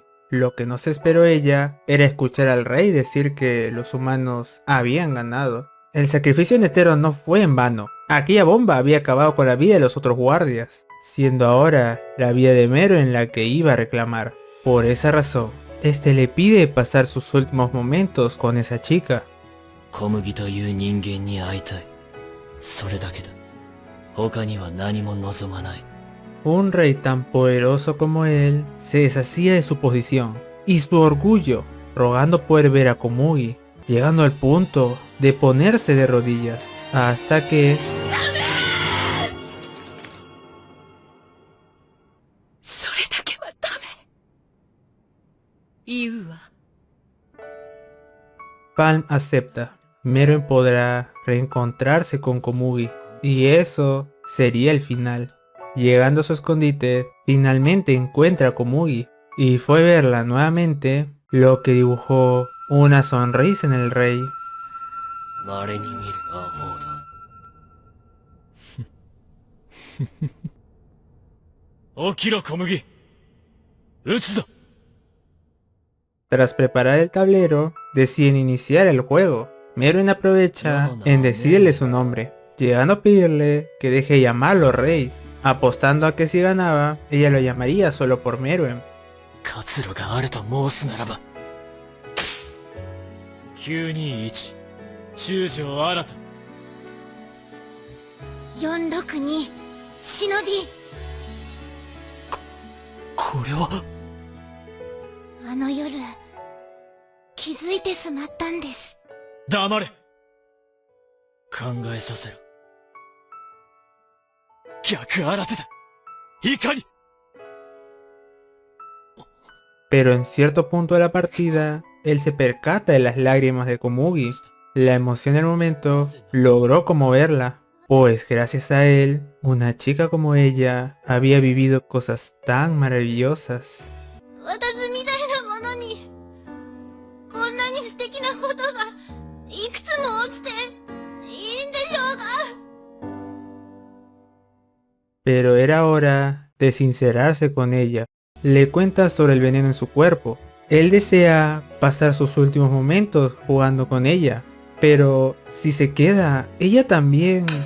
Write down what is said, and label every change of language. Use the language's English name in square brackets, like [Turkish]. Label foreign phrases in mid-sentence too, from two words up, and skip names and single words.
[Spanish] Lo que no se esperó ella era escuchar al rey decir que los humanos habían ganado. El sacrificio de Netero no fue en vano. Aquella bomba había acabado con la vida de los otros guardias, siendo ahora la vida de Meruem en la que iba a reclamar. Por esa razón, este le pide pasar sus últimos momentos con esa chica. [Japanese] 小麦という人間に会いたい。それだけだ。他には何も望まない。 [Spanish] Un rey tan poderoso como él se deshacía de su posición y su orgullo, rogando poder ver a Komugi, llegando al punto de ponerse de rodillas, hasta que... [Japanese] それだけはダメ。言うわ。 [Spanish] Palm acepta. Meruem podrá reencontrarse con Komugi, y eso sería el final. Llegando a su escondite, finalmente encuentra a Komugi, y fue verla nuevamente lo que dibujó una sonrisa en el rey. [Japanese] 稀に見るアホだ。起きろ小麦。撃つぞ。 [Spanish] Tras preparar el tablero, deciden iniciar el juego. Meruem aprovecha en decirle su nombre, llegando a pedirle que deje de llamarlo rey, apostando a que si ganaba, ella lo llamaría solo por Meruem. [Japanese] 活路があると申すならば。921中条新た。 462忍び。これは。あの夜気づいてしまったんです。黙れ。考えさせろ。逆新手だ。いかに。 [Spanish] Pero en cierto punto de la partida, él se percata de las lágrimas de Komugi. La emoción del momento logró conmoverla, pues gracias a él, una chica como ella había vivido cosas tan maravillosas. [Japanese] 私みたいなものにこんなに素敵なことがいくつも起きていいんでしょうか。 [Spanish] Pero era hora de sincerarse con ella. Le cuenta sobre el veneno en su cuerpo. Él desea pasar sus últimos momentos jugando con ella, pero si se queda, ella también...